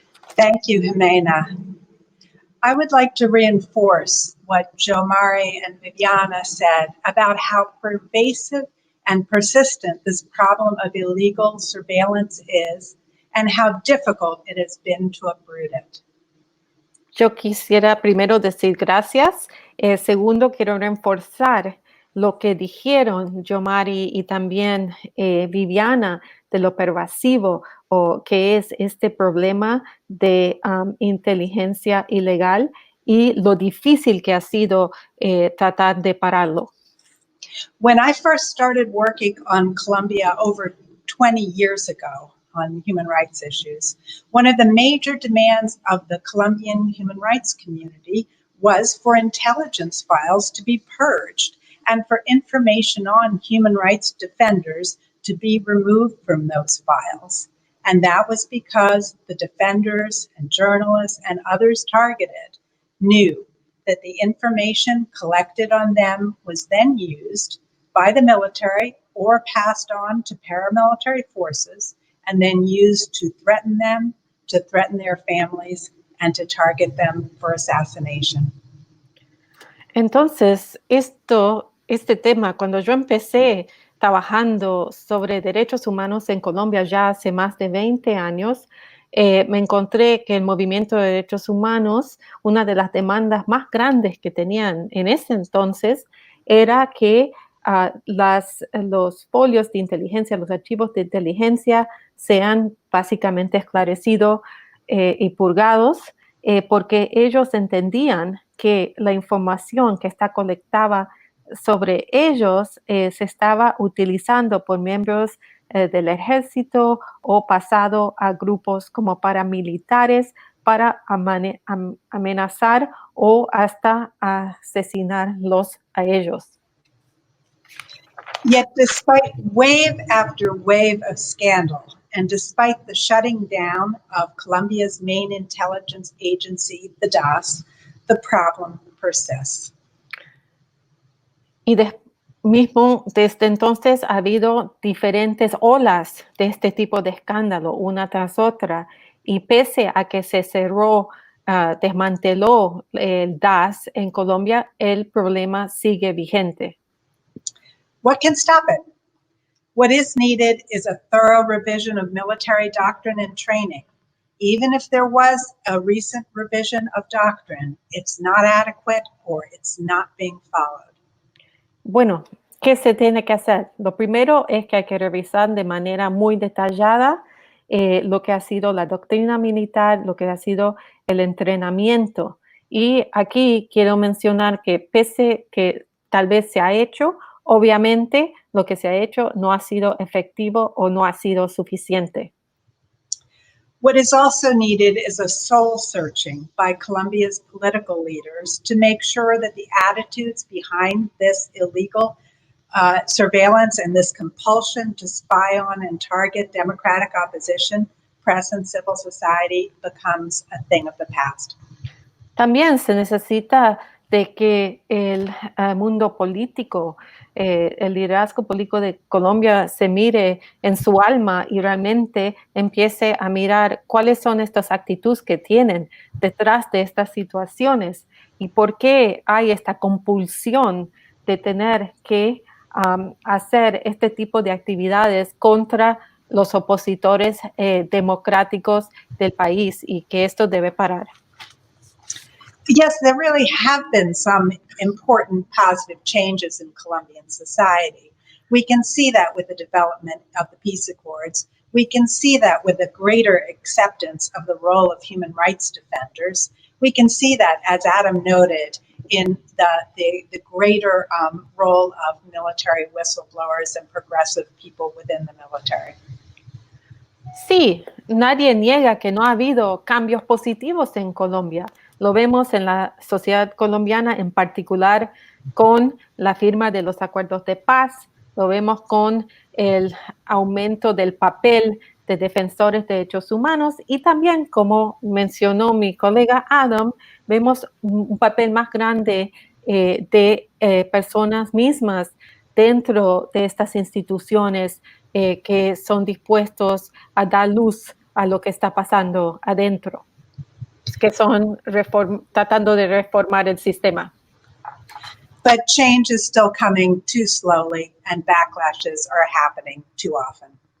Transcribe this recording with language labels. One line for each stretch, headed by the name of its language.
English: Thank you, Jimena. I would like to reinforce what Jomari and Viviana said about how pervasive and persistent this problem of illegal surveillance is and how difficult it has been to uproot it.
Spanish: Yo quisiera primero decir gracias. Segundo, quiero reforzar lo que dijeron Jomari y también Viviana de lo pervasivo o que es este problema de inteligencia ilegal y lo difícil que ha sido tratar de pararlo.
English: When I first started working on Colombia over 20 years ago, on human rights issues, one of the major demands of the Colombian human rights community was for intelligence files to be purged and for information on human rights defenders to be removed from those files. And that was because the defenders and journalists and others targeted knew that the information collected on them was then used by the military or passed on to paramilitary forces and then used to threaten them, to threaten their families, and to target them for assassination.
Spanish: Entonces, este tema, cuando yo empecé trabajando sobre derechos humanos en Colombia ya hace más de 20 años, me encontré que el movimiento de derechos humanos, una de las demandas más grandes que tenían en ese entonces, era que los folios de inteligencia, los archivos de inteligencia sean básicamente esclarecidos y purgados, porque ellos entendían que la información que está colectada sobre ellos se estaba utilizando por miembros del ejército o pasado a grupos como paramilitares para amenazar o hasta asesinarlos a ellos.
English: Yet despite wave after wave of scandal, and despite the shutting down of Colombia's main intelligence agency, the DAS, the problem persists.
Spanish: Y mismo desde entonces ha habido diferentes olas de este tipo de escándalo, una tras otra, y pese a que se cerró, desmanteló el DAS en Colombia, el problema sigue vigente.
English: What can stop it? What is needed is a thorough revision of military doctrine and training. Even if there was a recent revision of doctrine, it's not adequate or it's not being followed.
Spanish: Bueno, ¿qué se tiene que hacer? Lo primero es que hay que revisar de manera muy detallada lo que ha sido la doctrina militar, lo que ha sido el entrenamiento. Y aquí quiero mencionar que pese que tal vez se ha hecho, obviamente lo que se ha hecho no ha sido efectivo o no ha sido suficiente.
English: What is also needed is a soul searching by Colombia's political leaders to make sure that the attitudes behind this illegal surveillance and this compulsion to spy on and target democratic opposition, press and civil society becomes a thing of the past.
Spanish: También se necesita de que el mundo político, el liderazgo político de Colombia se mire en su alma y realmente empiece a mirar cuáles son estas actitudes que tienen detrás de estas situaciones y por qué hay esta compulsión de tener que hacer este tipo de actividades contra los opositores democráticos del país y que esto debe parar.
English: Yes, there really have been some important positive changes in Colombian society. We can see that with the development of the peace accords. We can see that with a greater acceptance of the role of human rights defenders. We can see that, as Adam noted, in the greater role of military whistleblowers and progressive people within the military.
Spanish: Sí, nadie niega que no ha habido cambios positivos en Colombia. Lo vemos en la sociedad colombiana, en particular con la firma de los acuerdos de paz. Lo vemos con el aumento del papel de defensores de derechos humanos y también, como mencionó mi colega Adam, vemos un papel más grande de personas mismas dentro de estas instituciones que son dispuestos a dar luz a lo que está pasando adentro, que son tratando de reformar el sistema.
English: But change is still coming too slowly and backlashes are happening too often.